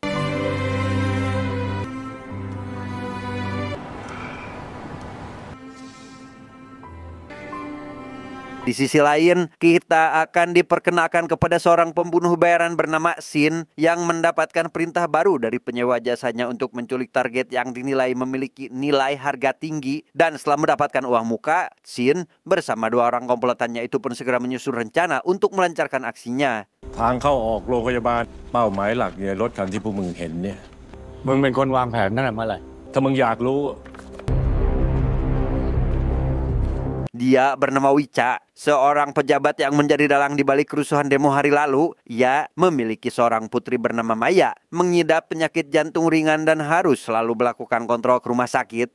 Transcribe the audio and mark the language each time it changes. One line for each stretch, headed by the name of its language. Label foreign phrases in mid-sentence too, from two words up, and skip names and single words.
Indonesian: Di sisi lain, kita akan diperkenalkan kepada seorang pembunuh bayaran bernama Sin yang mendapatkan perintah baru dari penyewa jasanya untuk menculik target yang dinilai memiliki nilai harga tinggi. Dan setelah mendapatkan uang muka, Sin bersama dua orang komplotannya itu pun segera menyusun rencana untuk melancarkan aksinya.
Thai: ทางเข้าออกโรงพยาบาลเป้าหมายหลักเนี่ยรถคันที่พวกมึงเห็นเนี่ย มึงเป็นคนวางแผนนั่นแหละเมื่อไหร่ ถ้ามึงอยากรู้
Indonesian: Dia bernama Wica, seorang pejabat yang menjadi dalang di balik kerusuhan demo hari lalu. Ia memiliki seorang putri bernama Maya, mengidap penyakit jantung ringan dan harus selalu melakukan kontrol ke rumah sakit.